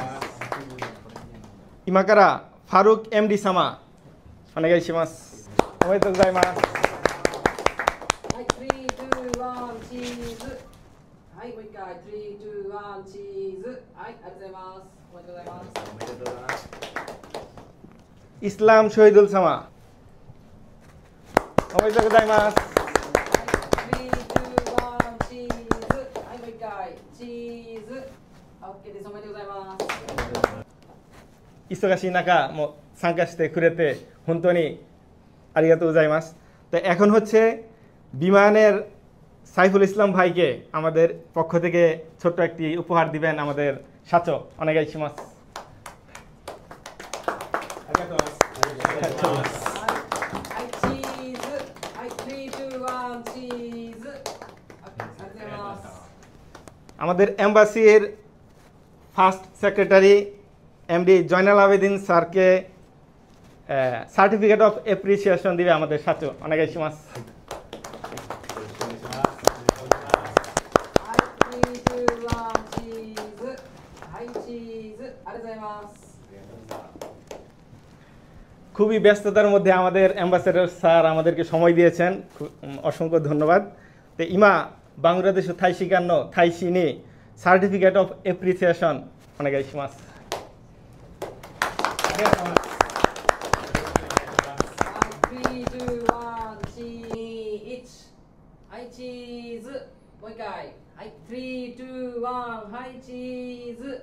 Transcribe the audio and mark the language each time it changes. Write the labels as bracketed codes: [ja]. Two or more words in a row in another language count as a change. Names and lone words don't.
[ja] 今からファルーク MD 様お願いします。おめでとうございます。はい、3、2、1、チーズ。はい、もう一回。3、2、1、チーズ。はい、ありがとうございます。おめでとうございます。おめでとうございます。 ইসলাম শহীদুল সামা おめでとうございます。 3、2、1、チーズ。はい、もう一回。チーズ。OK です。おめでとうございます。忙しい中も参加してくれて本当にありがとうございます。 [bn] তো এখন হচ্ছে বিমানের সাইফুল ইসলাম ভাইকে আমাদের পক্ষ থেকে ছোট্ট একটি উপহার দিবেন আমাদের [ja] 社長 お願いします。ありがとうございます。はい、チーズ。はい、3、2、1、チーズ。ありがとうございます。 [bn] আমাদের এম্বাসির [en] first secretary [bn] এমডি জয়নাল আবেদিন স্যারকে [en] certificate of appreciation [bn] দিবে আমাদের সাথে お願いします。 [ja] はい、3、2、1、チーズ。はい、チーズ。ありがとうございます。 [bn] খুবই ব্যস্ততার মধ্যে আমাদের অ্যাম্বাসেডর স্যার আমাদেরকে সময় দিয়েছেন, অসংখ্য ধন্যবাদ. [ja] তো 今 バングラデシュ 大使館の 大使に [en] certificate of appreciation [ja] お願いします。はい、3、2、1、チーズ。はい、チーズ。もう一回。はい、3、2、1、はい、チーズ。